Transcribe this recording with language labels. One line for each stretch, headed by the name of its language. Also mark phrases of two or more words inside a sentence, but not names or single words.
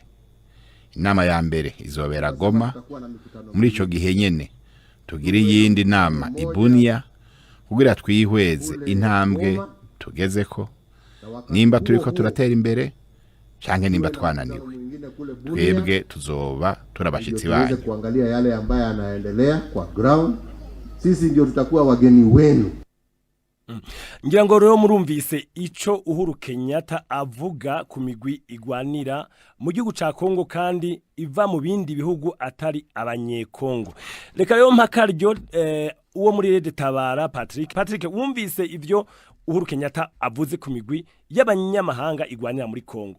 Rundi: Inama ya mbere izobera Goma, muri ico gihe nyene tugira iyindi nama i Bunia kugira twihweze intambwe tugezeko, nimba turiko turatera imbere canke nimba twananiwe. Twebwe tuzoba turabashitsi banyu
Swahili: kuangalia yale ambayo yanaendelea kwa ground. Sisi ndio tutakuwa wageni wenu.
Rundi: Ngira ngo rero murumvise ico Uhuru Kenyatta avuga ku migwi igwanira mu gihugu ca Kongo kandi iva mu bindi bihugu atari abanyekongo. Reka rero mpakaryo uwo muri Rede Tabara Patrick wumvise ivyo Uhuru Kenyatta avuze ku migwi y'abanyamahanga igwanira muri Kongo.